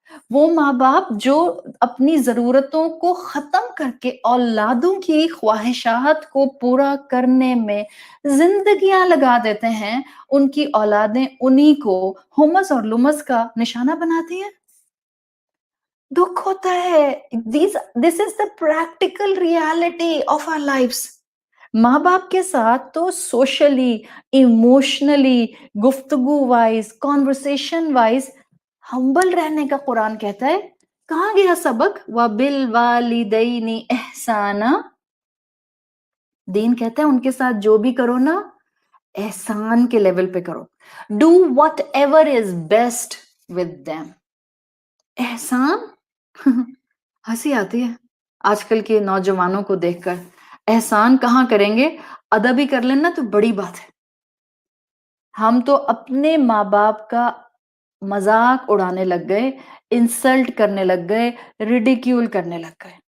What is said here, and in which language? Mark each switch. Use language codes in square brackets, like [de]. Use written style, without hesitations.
[ur] وہ ماں باپ جو اپنی ضرورتوں کو ختم کر کے اولادوں کی خواہشات کو پورا کرنے میں زندگیاں لگا دیتے ہیں، ان کی اولادیں انہی کو ہومس اور لومس کا نشانہ بناتی ہیں. دکھ ہوتا ہے. [en] This is the practical reality of our lives. [ur] ماں باپ کے ساتھ تو سوشلی، ایموشنلی، گفتگو وائز، کانورسیشن وائز ہمبل رہنے کا قرآن کہتا ہے. کہاں گیا سبق؟ [ar] وَبِالْوَالِدَيْنِ إِحْسَانًا. [ur] دین کہتا ہے ان کے ساتھ جو بھی کرو نا، احسان کے لیول پہ کرو. [en] Do whatever is best with them. [ur] احسان. ہنسی آتی ہے آج کل کے نوجوانوں کو دیکھ کر. احسان کہاں کریں گے؟ ادب ہی کر لینا تو بڑی بات ہے. ہم تو اپنے ماں باپ کا مذاق اڑانے لگ گئے، انسلٹ کرنے لگ گئے، ریڈیکیول کرنے لگ گئے.